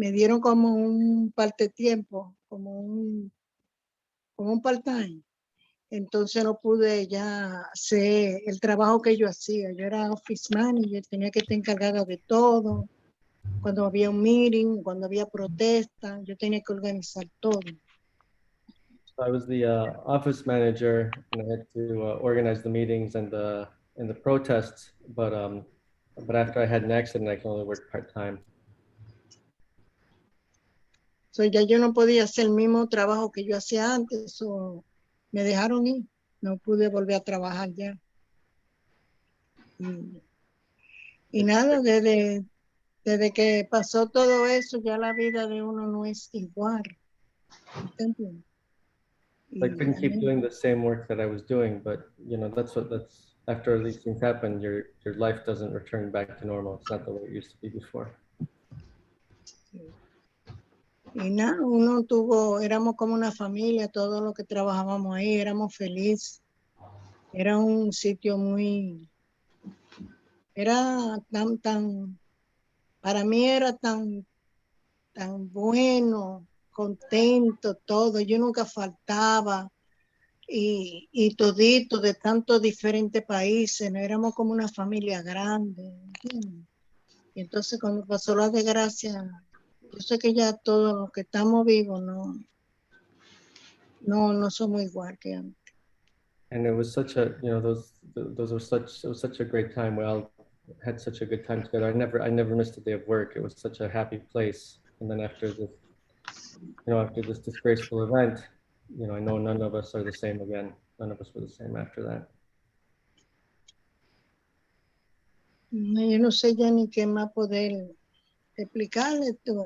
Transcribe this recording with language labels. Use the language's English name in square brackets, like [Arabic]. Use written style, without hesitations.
[Spanish] me dieron como un parte tiempo, como un part-time. Entonces no pude ya hacer el trabajo que yo hacía. Yo era office manager, tenía que estar encargada de todo. Cuando había un meeting, cuando había protesta, yo tenía que organizar todo. [English] So I was the office manager, and I had to organize the meetings and the protests. But after I had an accident, I can only work part-time. [Spanish] So ya yo no podía hacer el mismo trabajo que yo hacía antes, so me dejaron ir. No pude volver a trabajar ya. Y nada, desde que pasó todo eso, ya la vida de uno no es igual. ¿Entiendes? [English] I couldn't keep doing the same work that I was doing, but you know, that's after these things happen, your life doesn't return back to normal. It's not the way it used to be before. [Spanish] Y nada, éramos como una familia, todos los que trabajábamos ahí, éramos felices. Era un sitio era para mí era tan bueno, contento, todo. Yo nunca faltaba. Y todito de tantos diferentes países, ¿no? Éramos como una familia grande, ¿entiendes? Y entonces cuando pasó la desgracia, yo sé que ya todos los que estamos vivos no somos igual que antes. [English] And it was such a, you know, it was such a great time. We all had such a good time together. I never missed a day of work. It was such a happy place. And then after this disgraceful event, you know, I know none of us are the same again. None of us were the same after that. [Spanish] Yo no sé ya ni qué más poder explicarle.